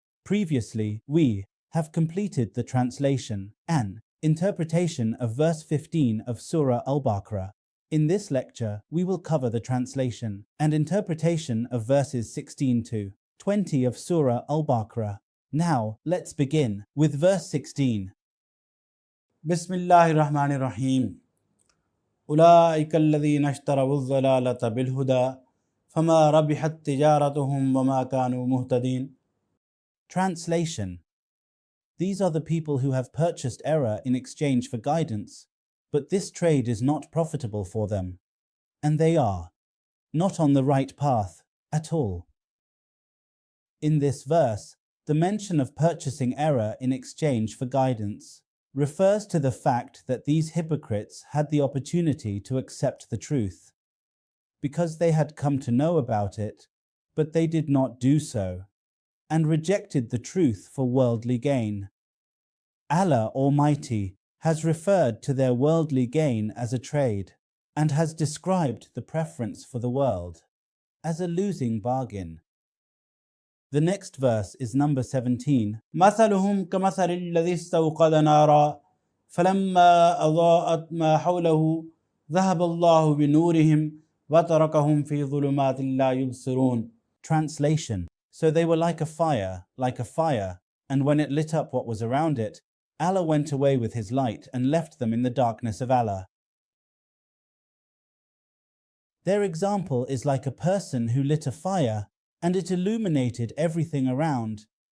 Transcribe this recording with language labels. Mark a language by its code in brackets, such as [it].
[en] Previously, we have completed the translation and interpretation of verse 15 of Surah Al Baqarah. In this lecture, we will cover the translation and interpretation of verses 16 to 20 of Surah Al Baqarah. Now, let's begin with verse 16. Bismillahir Rahmanir Rahim. [ar] أولئك الذين اشتروا الضلالة بالهدى فما ربحت تجارتهم وما كانوا مهتدين. [en] Translation: These are the people who have purchased error in exchange for guidance, but this trade is not profitable for them, and they are not on the right path at all. In this verse, the mention of purchasing error in exchange for guidance refers to the fact that these hypocrites had the opportunity to accept the truth, because they had come to know about it, but they did not do so, and rejected the truth for worldly gain. Allah Almighty has referred to their worldly gain as a trade, and has described the preference for the world as a losing bargain. The next verse is number 17. [ar] مثلهم كمثل الذي استوقد نارا فلما أضاءت ما حوله ذهب الله بنورهم وتركهم في ظلمات لا يبصرون. [en] Translation: So they were like a fire, and when it lit up what was around it, Allah went away with His light and left them in the darkness of Allah. Their example is like a person who lit a fire and it illuminated everything around.